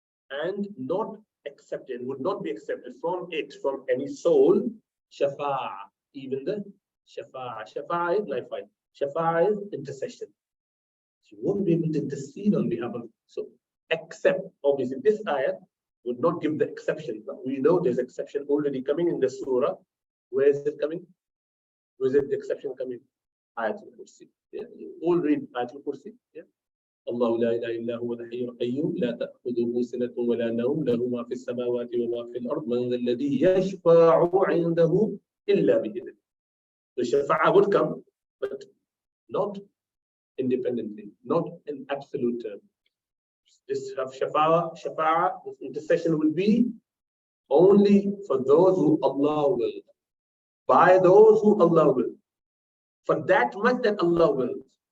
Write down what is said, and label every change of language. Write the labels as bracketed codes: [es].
[en] And not accepted, would not be accepted from any soul, shafa'a, even the shafa'a. Shafa'a is life fight. Shafa'a is intercession. You won't be able to intercede on behalf of. So, except, obviously, this ayat would not give the exception. But we know there's exception already coming in the surah. Where is it coming? Where is it the exception coming? Ayatul Kursi. Yeah, you all read Ayatul Kursi. Yeah. [ar] الله لا إله إلا هو الحي القيوم لا تأخذه سنة ولا نوم له ما في السماوات وما في الأرض من ذا الذي يشفع عنده إلا بإذنه. [en] The shafa'a would come, but not independently, not in absolute term. This shafa'a, this intercession will be only for those who Allah will, by those who Allah will, for that much that Allah wills.